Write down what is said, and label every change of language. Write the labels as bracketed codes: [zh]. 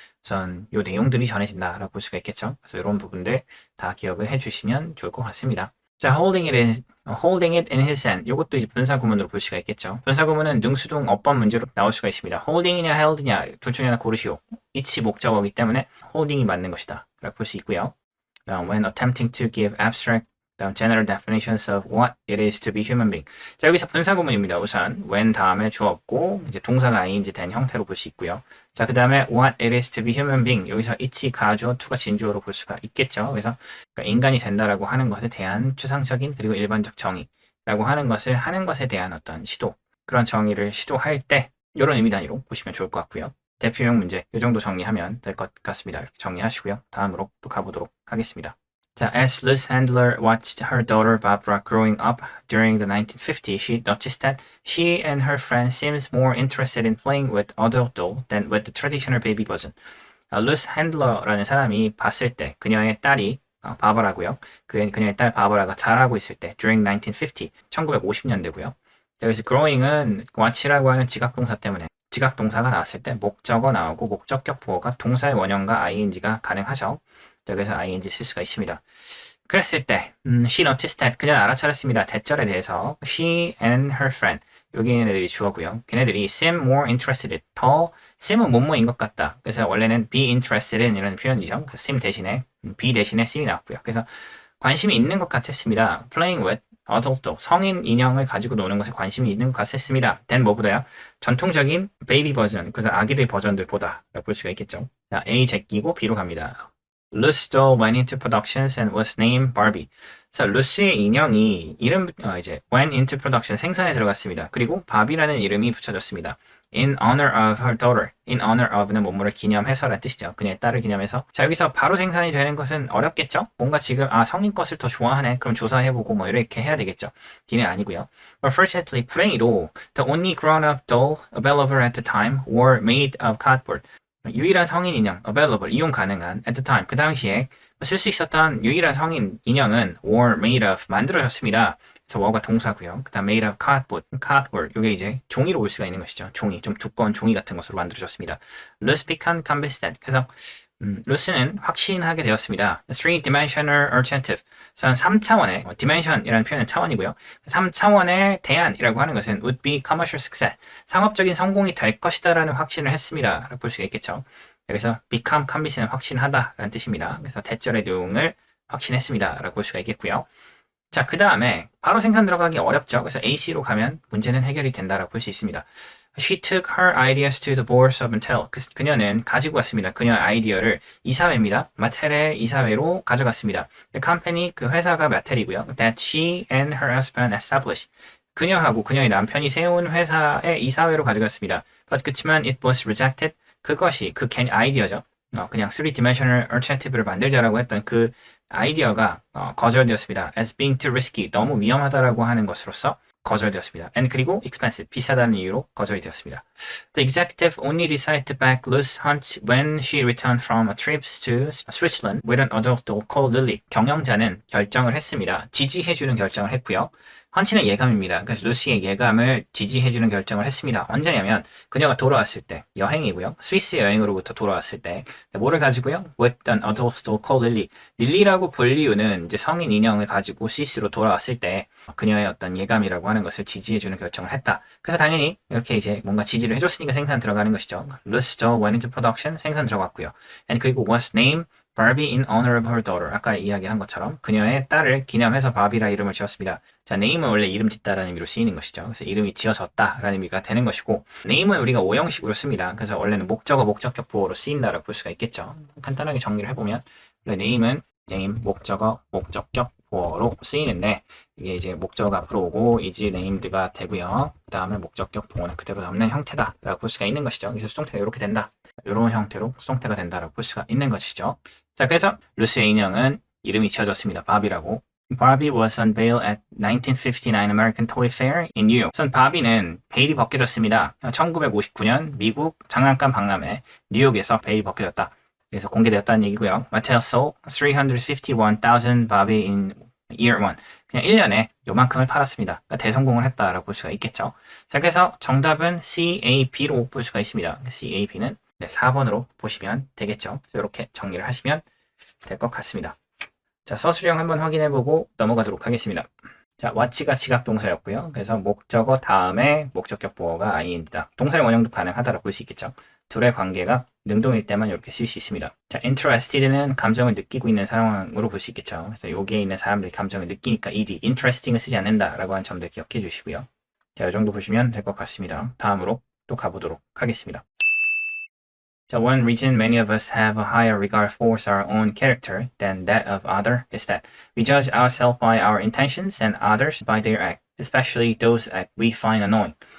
[ko] 우선 요 내용들이 전해진다 라고 볼 수가 있겠죠. 그래서 이런 부분들 다 기억을 해주시면 좋을 것 같습니다. [en] 자, holding it in his hand. [ko] 이것도 이제 분사 구문으로 볼 수가 있겠죠. 분사 구문은 능수동 어법 문제로 나올 수가 있습니다. holding이냐 held냐 둘 중에 하나 고르시오. 이치 목적어이기 때문에 holding이 맞는 것이다 라고 볼 수 있고요. [en] When attempting to give abstract general definitions of what it is to be human being. [ko] 자, 여기서 분사 구문입니다. 우선 when 다음에 주어 없고 이제 동사가 ing 된 형태로 볼 수 있고요. [en] 자, 그 다음에 what it is to be human being. [ko] 여기서 it이 가주어, to가 진주어로 볼 수가 있겠죠. 그래서 그러니까 인간이 된다라고 하는 것에 대한 추상적인 그리고 일반적 정의라고 하는 것을 하는 것에 대한 어떤 시도, 그런 정의를 시도할 때 이런 의미 단위로 보시면 좋을 것 같고요. 대표용 문제 이 정도 정리하면 될 것 같습니다. 이렇게 정리하시고요. 다음으로 또 가보도록 하겠습니다. [en] 자, as Luz Handler watched her daughter Barbara growing up during the 1950s, she noticed that she and her friend seems more interested in playing with adult doll than with the traditional baby version. [ko] 루스 핸들러라는 사람이 봤을 때 그녀의 딸이 바버라고요. 그녀의 딸 바버라가 자라고 있을 때 [en] during 1950, [ko] 1950년대고요. 여기서 growing은 watch라고 하는 지각동사 때문에 지각동사가 나왔을 때 목적어 나오고 목적격 보어가 동사의 원형과 ing가 가능하죠. 그래서 ing 쓸 수가 있습니다. 그랬을 때 [en] she noticed that [ko] 그녀는 알아차렸습니다. 대절에 대해서 [en] she and her friend [ko] 여기 있는 애들이 주어고요. 걔네들이 [en] seem more interested [ko] 더 seem은 뭐뭐인 것 같다. 그래서 원래는 [en] be interested in [ko] 이라는 표현이죠. seem 대신에 be 대신에 seem이 나왔고요. 그래서 관심이 있는 것 같았습니다. [en] playing with adult doll [ko] 성인 인형을 가지고 노는 것에 관심이 있는 것 같았습니다. then 뭐보다요? 전통적인 베이비 버전 그래서 아기들 버전들보다 라고 볼 수가 있겠죠. 자, A 제끼고 B로 갑니다. [en] Luz doll went into productions and was named Barbie. [ko] 자, 루스의 인형이 이제 [en] went into production [ko] 생산에 들어갔습니다. 그리고 바비라는 이름이 붙여졌습니다. [en] In honor of her daughter. In honor of [ko] 는 뭐뭐를 기념해서라는 뜻이죠. 그녀의 딸을 기념해서. 자, 여기서 바로 생산이 되는 것은 어렵겠죠? 뭔가 지금 성인 것을 더 좋아하네. 그럼 조사해보고 뭐 이렇게 해야 되겠죠. D는 아니고요. [en] Unfortunately, [ko] 불행히도 [en] the only grown-up doll available at the time were made of cardboard. [ko] 유일한 성인 인형, available, 이용 가능한, [en] at the time, [ko] 그 당시에 쓸 수 있었던 유일한 성인 인형은 [en] were made of, [ko] 만들어졌습니다. 그래서 were가 동사고요. 그 다음 [en] made of cardboard, [ko] 이게 이제 종이로 볼 수가 있는 것이죠. 종이, 좀 두꺼운 종이 같은 것으로 만들어졌습니다. [en] Luz became convinced, [ko] 그래서 루스는 확신하게 되었습니다. [en] Three-dimensional alternative. [ko] 3차원의, dimension이라는 표현은 차원이고요. 3차원의 대안이라고 하는 것은 [en] would be commercial success. [ko] 상업적인 성공이 될 것이다라는 확신을 했습니다. 라고 볼 수가 있겠죠. 여기서 [en] become convince [ko] 는 확신하다라는 뜻입니다. 그래서 대절의 내용을 확신했습니다. 라고 볼 수가 있겠고요. 자, 그 다음에 바로 생산 들어가기 어렵죠. 그래서 AC로 가면 문제는 해결이 된다라고 볼 수 있습니다. [en] She took her ideas to the boards of Mattel. [ko] 그녀는 가지고 왔습니다. 그녀의 아이디어를 이사회입니다. 마텔의 이사회로 가져갔습니다. [en] The company, [ko] 그 회사가 마텔이고요. [en] That she and her husband established. [ko] 그녀하고 그녀의 남편이 세운 회사의 이사회로 가져갔습니다. [en] But [ko] 그치만 [en] it was rejected. [ko] 그것이 그 아이디어죠. 그냥 [en] 3-dimensional alternative [ko] 를 만들자라고 했던 그 아이디어가 거절되었습니다. [en] As being too risky. [ko] 너무 위험하다라고 하는 것으로서 거절되었습니다. And 그리고 expensive, 비싸다는 이유로 거절이 되었습니다. [en] The executive only decided to back Luz Hunt when she returned from a trip to Switzerland with an adult doll called Lily. [ko] 경영자는 결정을 했습니다. 지지해주는 결정을 했고요. 헌치는 예감입니다. 그래서 루시의 예감을 지지해주는 결정을 했습니다. 언제냐면 그녀가 돌아왔을 때, 여행이고요. 스위스 여행으로부터 돌아왔을 때 뭐를 가지고요? [en] With an adult doll called Lily. [ko] 릴리라고 불 이유는 이제 성인 인형을 가지고 스위스로 돌아왔을 때 그녀의 어떤 예감이라고 하는 것을 지지해주는 결정을 했다. 그래서 당연히 이렇게 이제 뭔가 지지를 해줬으니까 생산 들어가는 것이죠. [en] Luz doll went into production [ko] 생산 들어갔고요. [en] And [ko] 그리고 [en] was named Barbie in honor of her daughter. [ko] 아까 이야기한 것처럼 그녀의 딸을 기념해서 바비라 이름을 지었습니다. 자, name은 원래 이름 짓다라는 의미로 쓰이는 것이죠. 그래서 이름이 지어졌다라는 의미가 되는 것이고 name은 우리가 오형식으로 씁니다. 그래서 원래는 목적어, 목적격 보어로 쓰인다라고 볼 수가 있겠죠. 간단하게 정리를 해보면 name은 name, 목적어, 목적격 보어로 쓰이는데 이게 이제 목적어가 앞으로 오고 is named가 되고요. 그 다음에 목적격 보어는 그대로 남는 형태다라고 볼 수가 있는 것이죠. 그래서 수동태가 이렇게 된다. 이런 형태로 수동태가 된다라고 볼 수가 있는 것이죠. 자, 그래서 루스의 인형은 이름이 지어졌습니다. 바비라고. [en] Barbie was unveiled at 1959 American Toy Fair in New York. [ko] 우선 바비는 베일이 벗겨졌습니다. 1959년 미국 장난감 박람회 뉴욕에서 베일이 벗겨졌다. 그래서 공개되었다는 얘기고요. [en] Mattel sold 351,000 Barbie in year 1. [ko] 그냥 1년에 요만큼을 팔았습니다. 그러니까 대성공을 했다라고 볼 수가 있겠죠. 자, 그래서 정답은 CAB로 볼 수가 있습니다. CAB는 4번으로 보시면 되겠죠. 이렇게 정리를 하시면 될 것 같습니다. 자, 서술형 한번 확인해보고 넘어가도록 하겠습니다. 자, what가 지각동사였고요. 그래서 목적어 다음에 목적격 보어가 ing다. 동사의 원형도 가능하다라고 볼 수 있겠죠. 둘의 관계가 능동일 때만 이렇게 쓸 수 있습니다. 자, interested는 감정을 느끼고 있는 상황으로 볼 수 있겠죠. 그래서 여기에 있는 사람들이 감정을 느끼니까 ed, interesting을 쓰지 않는다라고 하는 점들 기억해 주시고요. 자, 이 정도 보시면 될 것 같습니다. 다음으로 또 가보도록 하겠습니다. [en] So one reason many of us have a higher regard for our own character than that of other is that we judge ourselves by our intentions and others by their act, especially those act we find annoying.